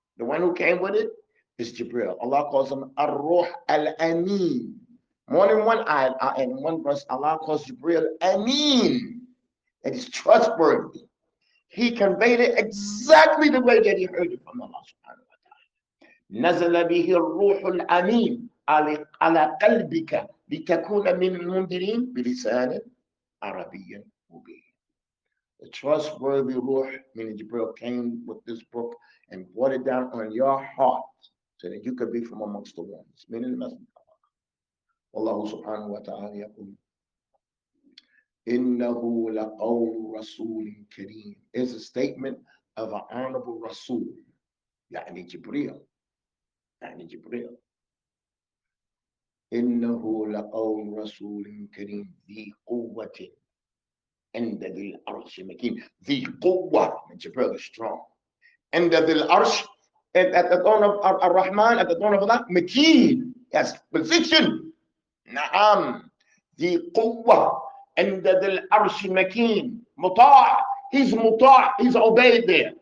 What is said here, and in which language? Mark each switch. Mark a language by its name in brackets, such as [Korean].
[English] The one who came with it is Jibreel. Allah calls him Ar-Ruh Al-Amin. More than one ayat and one verse, Allah calls Jibreel Amin. That is trustworthy. He conveyed it exactly the way that he heard it from Allah subhanahu wa ta'ala. [Arabic] نزل به الروح الأمين على قلبك لتكون من المنذرين بلسان عربي مبين. [English] The trustworthy Ruh, meaning Jibreel, came with this book and brought it down on your heart so that you could be from amongst the ones, meaning the Messenger of Allah. [Arabic] Allah subhanahu wa ta'ala يقول إنه لقول رسول كريم. [English] Is a statement of an honorable Rasul. [Arabic] يعني Jibreel. يعني Jibreel. إنه لقول رسول كريم ذي قوة عند ذي العرش مكين. ذي قوة. [English] Jibreel is strong. [Arabic] عند ذي العرش, [English] at the throne of Ar-Rahman, at the throne of Allah, [Arabic] مكين. [English] Yes, position. [Arabic] نعم. ذي قوة عند ذي العرش مكين. مطاع. He's مطاع. [English] He's obeyed there.